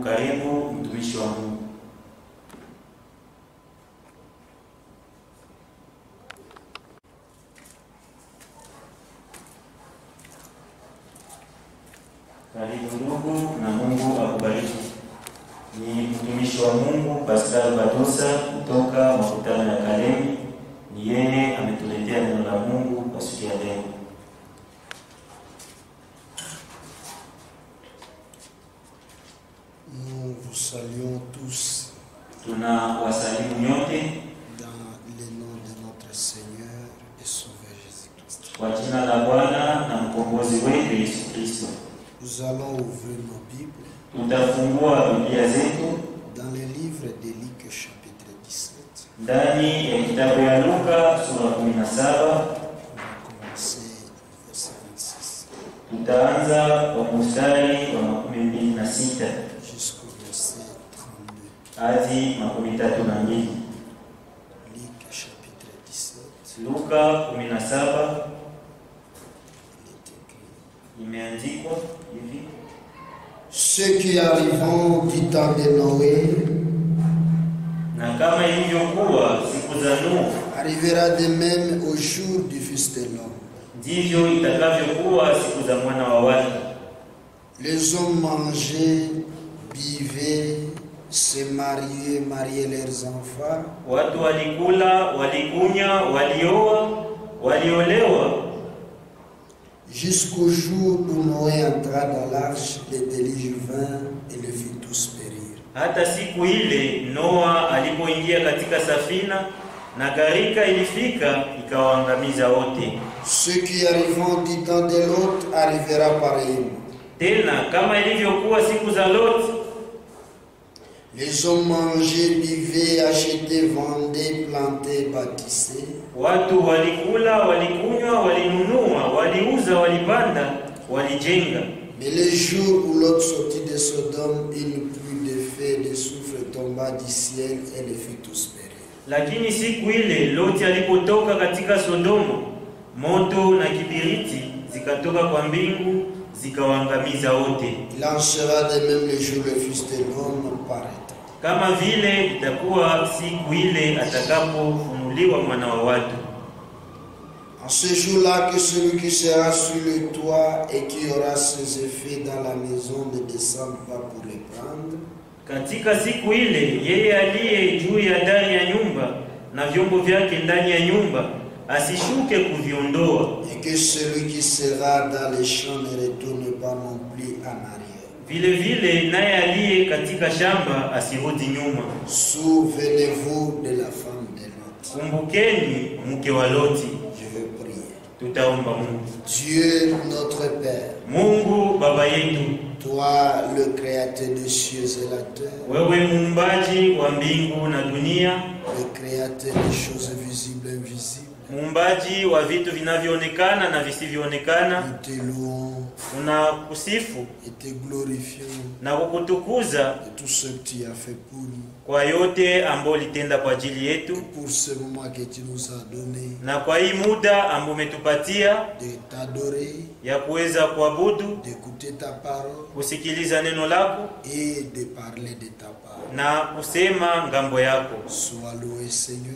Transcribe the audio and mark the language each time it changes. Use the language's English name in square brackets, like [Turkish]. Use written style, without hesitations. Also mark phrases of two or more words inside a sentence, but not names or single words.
[Swahili] Karibu mtumishi wa Mungu. Karibu ndugu, na Mungu akubariki. Ni mtumishi wa Mungu Pascal Badosa kutoka makutano ya Kalemi. Ni yeye ametuletea neno la Mungu kwa siku ya leo. [French] Nous vous saluons tous [Swahili] tunawasalimu nyote [French] dans le nom de notre Seigneur et Sauveur Jésus-Christ. [Swahili] kwa jina la Bwana na mkombozi wetu Yesu Kristo. [French] Nous allons ouvrir nos Bibles [Swahili] Tutafungua Biblia zetu [French] dans le livre de Luc chapitre 17. [Swahili] ndani ya kitabu ya Luka sura 17. [French] On va commencer au verset 26 [Swahili] Tutaanza kwa mstari wa 26 [French] jusqu'au verset 32. [Swahili] hadi 32. [French] Luc chapitre 17. [Swahili] Luka 17 [French] Il est écrit: [Swahili] imeandikwa hivi: [French] Ceux qui arriveront du temps de Noé [Swahili] na kama ilivyokuwa siku za Nuhu, [French] arrivera de même au jour du Fils de l'homme. [Swahili] ndivyo itakavyokuwa siku za mwana wa watu. [French] Les hommes mangeaient, buvaient, se mariaient, mariaient leurs enfants, [Swahili] Watu walikula, walikunywa, walioa, waliolewa, [French] jusqu'au jour où Noé entra dans l'arche, le déluge vint et les fit tous périr. [Swahili] hata siku ile Noa alipoingia katika safina na gharika ilifika ikawaangamiza wote. [French] Ceux qui arriveront du temps de l'autre arrivera pareillement. [Swahili] Tena kama ilivyokuwa siku za Lot, [French] Les hommes mangeaient, buvaient, achetaient, vendaient, plantaient, bâtissaient. [Swahili] watu walikula, walikunywa, walinunua, waliuza, walipanda, walijenga. [French] Mais le jour où Lot sortit de Sodome, une pluie de feu et de soufre tomba du ciel et les fit tous périr. [Swahili] Lakini siku ile Loti alipotoka katika Sodoma, moto na kibiriti zikatoka kwa mbingu zikawaangamiza wote. [French] Il en sera de même le jour où le Fils de l'homme paraîtra. [Swahili] Kama vile itakuwa siku ile atakapofunuliwa mwana wa watu. [French] En ce jour-là, que celui qui sera sur le toit et qui aura ses effets dans la maison ne descende pas pour les prendre. [Swahili] Katika siku ile yeye aliye juu ya dari ya nyumba na vyombo vyake ndani ya nyumba asishuke kuviondoa. [French] Et que celui qui sera dans les champs ne retourne pas non plus en arrière. [Swahili] Vile vile naye aliye katika shamba asirudi nyuma. [French] Souvenez-vous de la femme de Lot. [Swahili] Kumbukeni mke wa Loti. [French] Je vais prier. [Swahili] Tutaomba Mungu. [French] Dieu notre Père, [Swahili] Mungu Baba yetu, [French] toi le créateur des cieux et la terre, [Swahili] wewe muumbaji wa mbingu na dunia, [French] le créateur des choses visibles et invisibles, [Swahili] muumbaji wa vitu vinavyoonekana na visivyoonekana, [French] nous te louons [Swahili] tunakusifu [French] et te glorifions [Swahili] na kukutukuza [French] de tout ce que tu as fait pour nous, [Swahili] kwa yote ambayo litenda kwa ajili yetu, [French] pour ce moment que tu nous as donné, [Swahili] na kwa hii muda ambao umetupatia [French] de t'adorer, [Swahili] ya kuweza kuabudu, [French] d'écouter ta parole [Swahili] kusikiliza neno lako [French] et de parler de ta parole. [Swahili] na kusema ngambo yako. [French] Sois loué Seigneur,